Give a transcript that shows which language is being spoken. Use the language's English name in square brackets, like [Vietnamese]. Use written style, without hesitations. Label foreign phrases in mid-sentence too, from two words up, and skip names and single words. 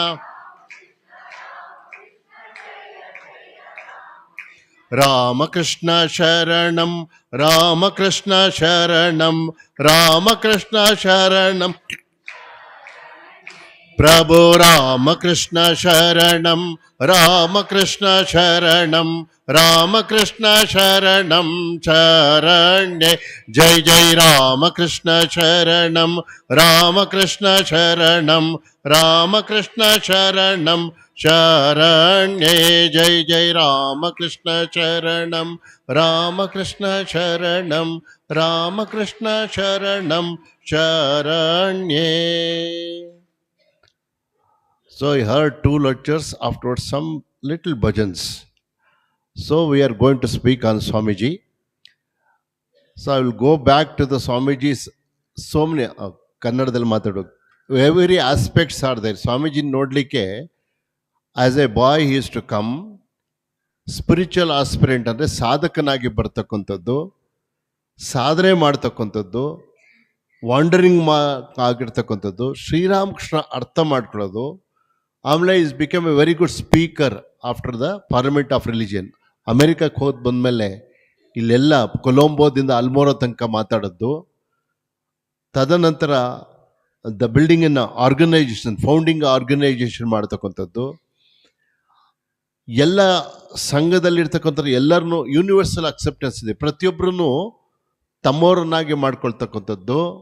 [Sanskrit] ರಾಮಕೃಷ್ಣ ಶರಣಂ ರಾಮಕೃಷ್ಣ ಶರಣಂ ರಾಮಕೃಷ್ಣ ಶರಣಂ ಪ್ರಭು ರಾಮಕೃಷ್ಣ ಶರಣಂ ರಾಮಕೃಷ್ಣ ಶರಣಂ ರಾಮಕೃಷ್ಣ ಶರಣಂ ಶರಣ್ಯೆ ಜೈ ಜೈ ರಾಮಕೃಷ್ಣ ಶರಣಂ ರಾಮಕೃಷ್ಣ ಶರಣಂ ರಾಮಕೃಷ್ಣ ಶರಣಂ ಶರಣ್ಯೆ ಜೈ ಜೈ ರಾಮಕೃಷ್ಣ ಶರಣಂ ರಾಮಕೃಷ್ಣ ಶರಣಂ ರಾಮಕೃಷ್ಣ ಶರಣಂ ಶರಣ್ಯೆ. [English] So I heard 2 lectures, afterwards some little bhajans. So we are going to speak on Swamiji. So I will go back to the Swamiji's so many [Kannada] ಕನ್ನಡದಲ್ಲಿ ಮಾತಾಡು. [English] Every aspects are there. Swamiji nodlikke as a boy he used to come. spiritual aspirant [Kannada] ಅಂದರೆ ಸಾಧಕನಾಗಿ ಬರ್ತಕ್ಕಂಥದ್ದು, ಸಾಧನೆ ಮಾಡ್ತಕ್ಕಂಥದ್ದು, ವಾಂಡರಿಂಗ್ ಆಗಿರ್ತಕ್ಕಂಥದ್ದು, ಶ್ರೀರಾಮಕೃಷ್ಣ ಅರ್ಥ ಮಾಡ್ಕೊಳ್ಳೋದು. [English] ಆಮೇಲೆ is become a very good speaker after the parliament of religion. [Kannada] ಅಮೆರಿಕಕ್ಕೆ ಹೋದ್ ಬಂದಮೇಲೆ ಇಲ್ಲೆಲ್ಲ ಕೊಲಂಬೋದಿಂದ ಅಲ್ಮೋರಾ ತನಕ ಮಾತಾಡೋದು. [English] ತದನಂತರ the building in organisation, founding organisation ಮಾಡ್ತಕ್ಕಂಥದ್ದು. [Kannada] ಎಲ್ಲ ಸಂಘದಲ್ಲಿರ್ತಕ್ಕಂಥ ಎಲ್ಲರನ್ನೂ [English] universal acceptance [Kannada] ಇದೆ, ಪ್ರತಿಯೊಬ್ಬರೂ ತಮ್ಮವರನ್ನಾಗಿ ಮಾಡ್ಕೊಳ್ತಕ್ಕಂಥದ್ದು.